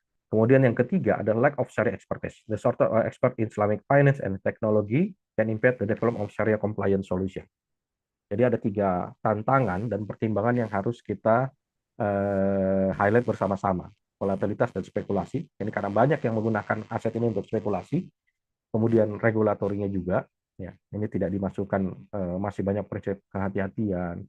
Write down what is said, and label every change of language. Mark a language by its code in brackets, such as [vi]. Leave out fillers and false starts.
[id] Kemudian yang ketiga adalah [en] lack of Sharia expertise. The sort of expert in Islamic finance and technology can impact the development of Sharia compliance solution. [id] Jadi ada 3 tantangan dan pertimbangan yang harus kita highlight bersama-sama. Volatilitas dan spekulasi. Ini karena banyak yang menggunakan aset ini untuk spekulasi. Kemudian regulatorinya juga. Ya, ini tidak dimasukkan, masih banyak prinsip kehati-hatian.